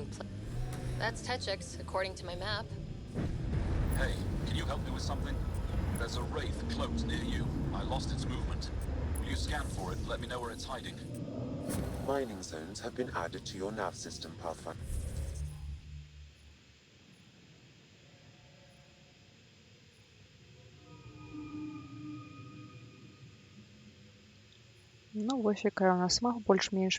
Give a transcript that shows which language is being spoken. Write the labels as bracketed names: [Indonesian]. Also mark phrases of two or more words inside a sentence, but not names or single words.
[English] That's Techix, according to my map. Hey, can you help me with something? There's a wraith cloaked near you. I lost its movement. Will you scan for it? Let me know where it's hiding. Mining zones have been added to your nav system, Pathfinder. [Belarusian] Ну, вось якая у нас мах больш-менш.